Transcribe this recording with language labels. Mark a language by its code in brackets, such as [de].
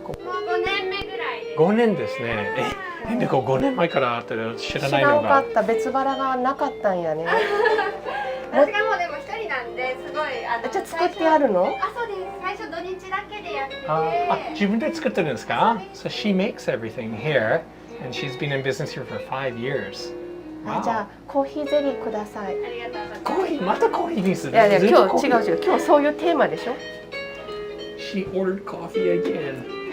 [ja] もう5年目ぐらいです。 5年ですね。でも5年前からあったら知らないのが。知らんかった。 BetsuBaraがなかったんやね。私がもうでも一人なんですごいじゃあ作ってあるの？そうです。最初土日だけでやってて。自分で作ってるんですか？ [en] So she makes everything here, and she's been in business here for 5 years. [ja] じゃあコーヒーゼリーください。ありがとうございます。コーヒーまたコーヒーにする。いや今日違う。今日そういうテーマでしょ。 [en] She ordered coffee again.